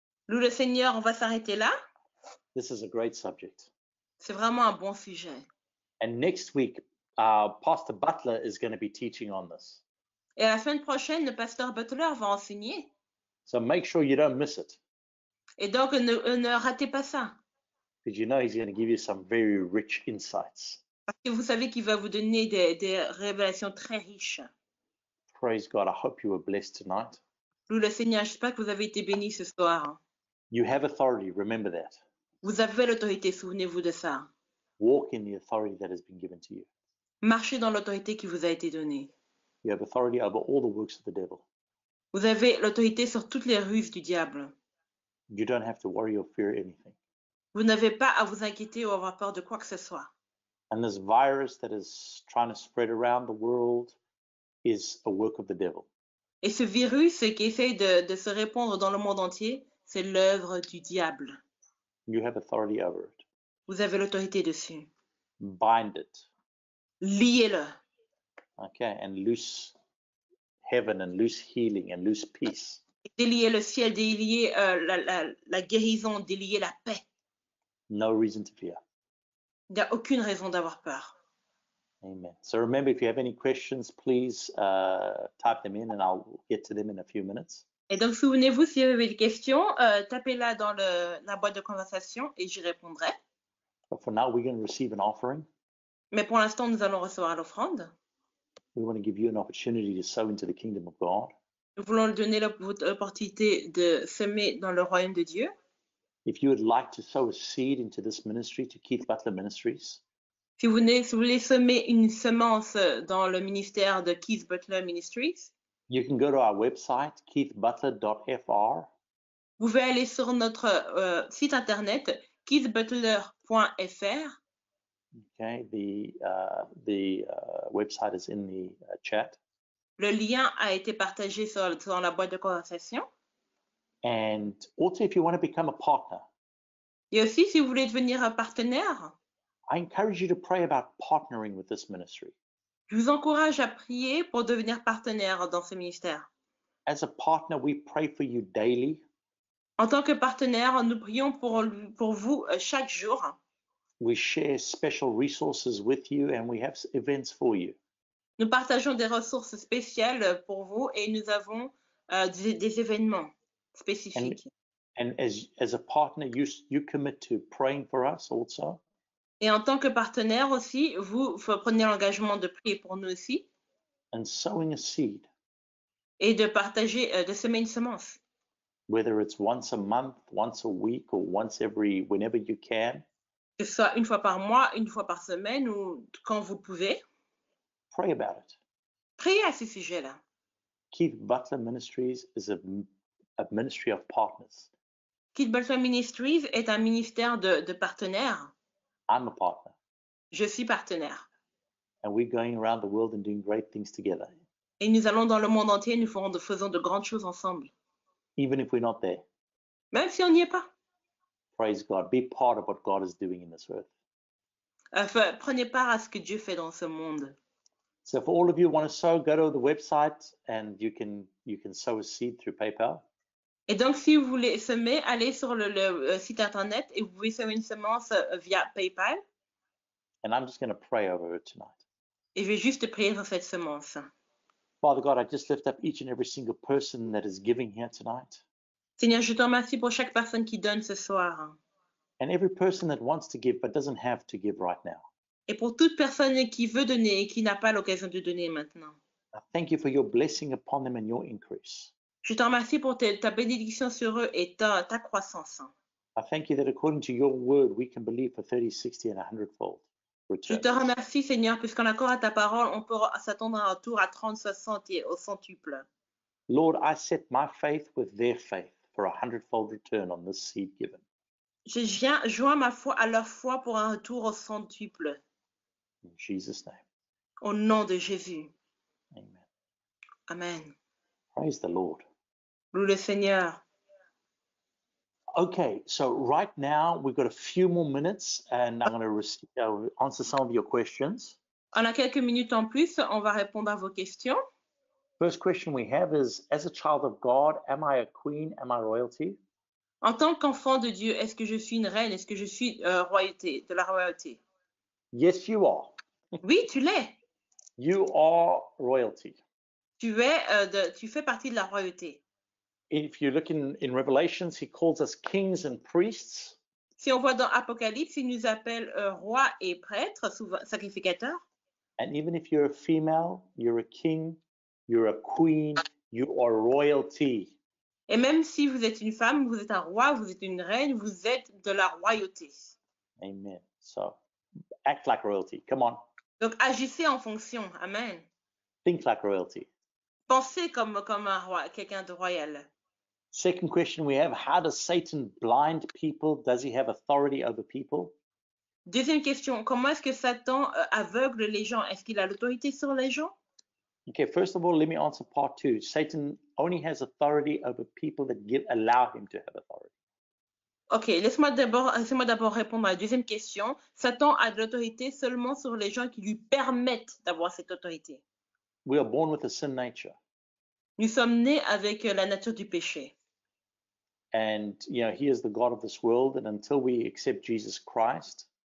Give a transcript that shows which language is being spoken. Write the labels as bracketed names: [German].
[French] Loue le Seigneur, on va s'arrêter là. [English] This is a great subject. [French] C'est vraiment un bon sujet. [English] And next week, Pastor Butler is going to be teaching on this. [French] Et la semaine prochaine, le pasteur Butler va enseigner. [English] So make sure you don't miss it. [French] Et donc, ne ratez pas ça. [English] Because you know he's going to give you some very rich insights. [French] Parce que vous savez qu'il va vous donner des révélations très riches. [English] Praise God. I hope you were blessed tonight. [French] Loue le Seigneur, j'espère que vous avez été bénis ce soir. [English] You have authority. Remember that. [French] Vous avez l'autorité, souvenez-vous de ça. [English] Walk in the authority that has been given to you. [French] Marchez dans l'autorité qui vous a été donnée. [English] You have authority over all the works of the devil. [French] Vous avez l'autorité sur toutes les ruses du diable. [English] You don't have to worry or fear anything. [French] Vous n'avez pas à vous inquiéter ou avoir peur de quoi que ce soit. [English] And this virus that is trying to spread around the world is a work of the devil. [French] Et ce virus qui essaye de se répandre dans le monde entier, c'est l'œuvre du diable. [English] You have authority over it. [French] Vous avez l'autorité dessus. [English] Bind it. [French] Liez-le. [English] Okay, and loose heaven and loose healing and loose peace. [French] Déliez le ciel, déliez la guérison, déliez la paix. [English] No reason to fear. [French] Il n'y a aucune raison d'avoir peur. [English] Amen. So remember, if you have any questions, please type them in and I'll get to them in a few minutes. [French] Et donc, souvenez-vous, si vous avez des questions, tapez-la dans la boîte de conversation et j'y répondrai. [English] But for now, we're going to receive an offering. [French] Mais pour l'instant, nous allons recevoir l'offrande. [English] We want to give you an opportunity to sow into the kingdom of God. [French] Nous voulons donner l'opportunité de semer dans le royaume de Dieu. [English] If you would like to sow a seed into this ministry, to Keith Butler Ministries, [French] Si vous voulez semer une semence dans le ministère de Keith Butler Ministries, [English] you can go to our website, keithbutler.fr, [French] vous pouvez aller sur notre site internet keithbutler.fr. [English] okay, the website is in the chat. [French] Le lien a été partagé sur la boîte de conversation. [English] And also, if you want to become a partner, [French] Et aussi, si vous voulez devenir un partenaire, [English] I encourage you to pray about partnering with this ministry. [French] je vous encourage à prier pour devenir partenaire dans ce ministère. [English] As a partner, we pray for you daily. [French] En tant que partenaire, nous prions pour vous chaque jour. [English] We share special resources with you and we have events for you. [French] Nous partageons des ressources spéciales pour vous et nous avons des événements spécifiques. [English] And as a partner, you commit to praying for us also. [French] Et en tant que partenaire aussi, vous prenez l'engagement de prier pour nous aussi [English] and sowing a seed, [French] et de partager, de semer une semence. [English] whether it's once a month, once a week, or whenever you can. [French] Que ce soit une fois par mois, une fois par semaine ou quand vous pouvez. [English] Pray about it. [French] Priez à ce sujet-là. [English] Keith Butler Ministries is a ministry of partners. [French] Kid Butler Ministries est un ministère de partenaires. [English] I'm a partner. [French] Je suis partenaire. [English] And we're going around the world and doing great things together, [French] Et nous allons dans le monde entier, nous faisons de grandes choses ensemble. [English] even if we're not there. [French] Même si on n'y est pas. [English] Praise God. Be part of what God is doing in this earth. [French] Prenez part à ce que Dieu fait dans ce monde. [English] So for all of you who want to sow, go to the website and you can sow a seed through PayPal. [French] Et donc, si vous voulez semer, allez sur le site internet et vous pouvez semer une semence via PayPal. [English] And I'm just going to pray over it tonight. [French] Et je vais juste prier sur cette semence. [English] Father God, I just lift up each and every single person that is giving here tonight. [French] Seigneur, je te remercie pour chaque personne qui donne ce soir. [English] And every person that wants to give but doesn't have to give right now. [French] Et pour toute personne qui veut donner et qui n'a pas l'occasion de donner maintenant. [English] I thank you for your blessing upon them and your increase. [French] Je te remercie pour ta bénédiction sur eux et ta croissance. [English] I thank you that according to your word, we can believe for 30, 60, and 100-fold [French] Je [English] return. [French] te remercie, Seigneur, puisqu'en accord à ta parole, on peut s'attendre à un retour à 30, 60 et au centuple. [English] Lord, I set my faith with their faith for a 100-fold return on this seed given. [French] Je joins ma foi à leur foi pour un retour au centuple. [English] In Jesus' name, [French] Au nom de Jésus. [English] amen. [French] Amen. [English] Praise the Lord. [French] Loue le Seigneur. [English] Okay, so right now we've got a few more minutes and I'm going to answer some of your questions. [French] On a quelques minutes en plus, on va répondre à vos questions. [English] First question we have is, as a child of God, am I a queen? Am I royalty? [French] En tant qu'enfant de Dieu, est-ce que je suis une reine? Est-ce que je suis royauté, de la royauté? [English] Yes, you are. [French] Oui, tu l'es. [English] You are royalty. [French] Tu fais partie de la royauté. [English] If you look in Revelations, he calls us kings and priests. [French] Si on voit dans Apocalypse, il nous appelle rois et prêtres, souvent sacrificateurs. [English] And even if you're a female, you're a king, you're a queen, you are royalty. [French] Et même si vous êtes une femme, vous êtes un roi, vous êtes une reine, vous êtes de la royauté. [English] Amen. So act like royalty. Come on. [French] Donc agissez en fonction. Amen. [English] Think like royalty. [French] Pensez comme un roi, quelqu'un de royal. [English] Second question we have, how does Satan blind people? Does he have authority over people? [French] Deuxième question, comment est-ce que Satan aveugle les gens? Est-ce qu'il a l'autorité sur les gens? [English] Okay, first of all, let me answer part two. Satan only has authority over people that allow him to have authority. [French] Ok, laissez-moi d'abord répondre à la deuxième question. Satan a de l'autorité seulement sur les gens qui lui permettent d'avoir cette autorité. [English] We are born with a sin nature. [French] Nous sommes nés avec la nature du péché. [English] And, he is the God of this world. And until we accept Jesus Christ,